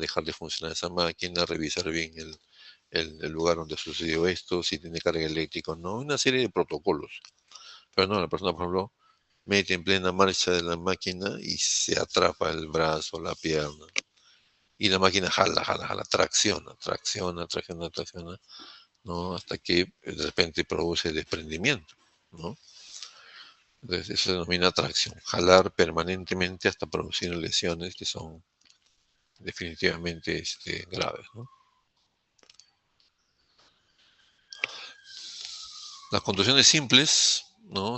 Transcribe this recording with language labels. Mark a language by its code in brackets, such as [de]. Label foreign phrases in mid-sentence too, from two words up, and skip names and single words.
[es] Dejar de funcionar esa máquina, revisar bien el lugar donde sucedió esto, si tiene carga eléctrica o no, una serie de protocolos. Pero no, la persona, por ejemplo, mete en plena marcha de la máquina y se atrapa el brazo, la pierna. Y la máquina jala, jala, jala, tracciona, tracciona, tracciona, tracciona, ¿no? Hasta que de repente produce desprendimiento, ¿no? Entonces eso se denomina tracción, jalar permanentemente hasta producir lesiones que son definitivamente graves, ¿no? Las contusiones simples, ¿no?